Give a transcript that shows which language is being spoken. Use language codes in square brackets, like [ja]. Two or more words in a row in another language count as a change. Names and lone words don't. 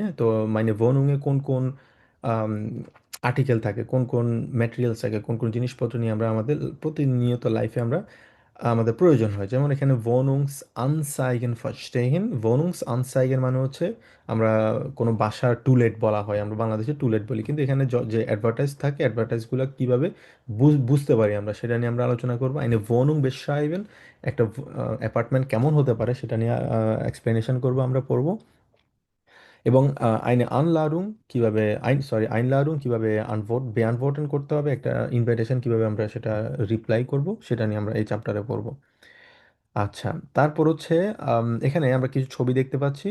[bn] তো [de] meine Wohnungen [bn] কোন কোন আর্টিকেল থাকে, কোন কোন ম্যাটেরিয়ালস থাকে, কোন কোন জিনিসপত্র নিয়ে আমরা আমাদের প্রতিনিয়ত লাইফে আমাদের প্রয়োজন হয়। যেমন এখানে [de] Wohnungsanzeigen verstehen, [bn] Wohnungsanzeigen মানে হচ্ছে আমরা কোনো বাসার টুলেট বলা হয়, আমরা বাংলাদেশে টুলেট বলি, কিন্তু এখানে যে অ্যাডভার্টাইজ থাকে, অ্যাডভার্টাইজগুলো কিভাবে বুঝতে পারি আমরা, সেটা নিয়ে আমরা আলোচনা করবো। [de] eine Wohnung beschreiben, [bn] একটা অ্যাপার্টমেন্ট কেমন হতে পারে সেটা নিয়ে এক্সপ্লেনেশন করবো, আমরা পড়বো। এবং Einladung কিভাবে beantworten করতে হবে, একটা ইনভাইটেশন কিভাবে আমরা সেটা রিপ্লাই করব, সেটা নিয়ে আমরা এই চ্যাপ্টারে পড়বো। আচ্ছা, তারপর হচ্ছে এখানে আমরা কিছু ছবি দেখতে পাচ্ছি।